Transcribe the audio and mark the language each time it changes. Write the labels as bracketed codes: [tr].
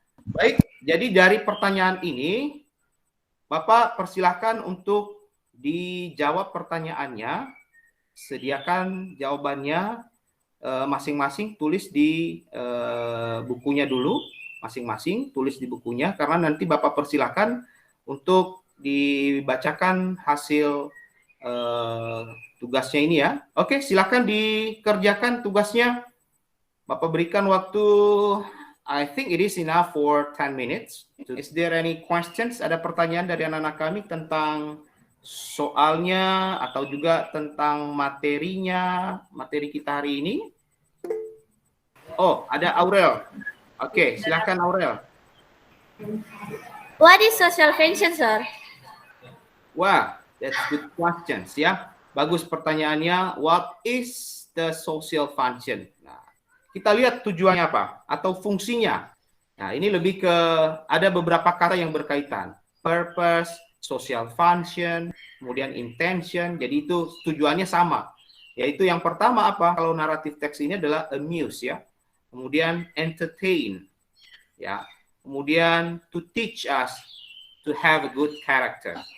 [id] Baik, jadi dari pertanyaan ini Bapak persilahkan untuk dijawab pertanyaannya, sediakan jawabannya masing-masing, tulis di bukunya dulu, masing-masing tulis di bukunya, karena nanti Bapak persilahkan untuk dibacakan hasil tugasnya ini ya. Oke, silakan dikerjakan tugasnya. Bapak berikan waktu, [en] I think it is enough for 10 minutes. Is there any questions? [id] Ada pertanyaan dari anak-anak kami tentang soalnya atau juga tentang materinya, materi kita hari ini? Oh, ada Aurel. Oke, silakan Aurel. [en] What is social function, sir? [id] Wah, [en] that's good questions [id] ya. Bagus pertanyaannya. [en] What is the social function? [id] Nah, kita lihat tujuannya apa atau fungsinya. Nah, ini lebih ke ada beberapa kata yang berkaitan. [en] Purpose, social function, kemudian intention. [id] Jadi itu tujuannya sama. Yaitu yang pertama apa? Kalau naratif teks ini adalah amuse ya. Kemudian entertain ya. [en] Kemudian to teach us to have a good character.